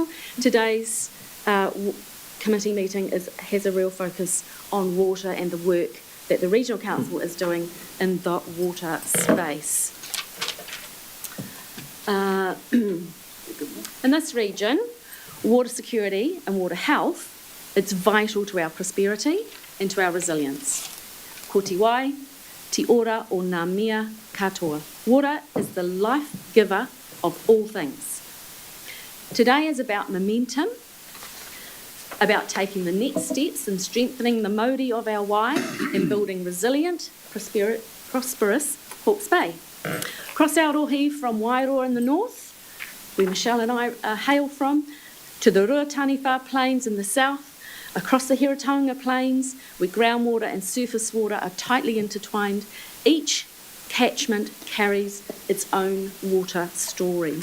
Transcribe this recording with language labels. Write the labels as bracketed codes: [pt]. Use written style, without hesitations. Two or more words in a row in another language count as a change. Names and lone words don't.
[en] Today's committee meeting has a real focus on water and the work that the Regional Council is doing in the water space. In this region, water security and water health, it's vital to our prosperity and to our resilience. [mi] Ko te wai, te ora o ngā mea katoa. [en] Water is the life giver of all things. Today is about momentum, about taking the next steps and strengthening the mauri of our wai and building resilient, prosperous Hawke's Bay. Across Aotearoa from Waiatai in the north, where Michelle and I hail from, to the Ruataniwha Plains in the south, across the Heretaunga Plains, where groundwater and surface water are tightly intertwined, each catchment carries its own water story.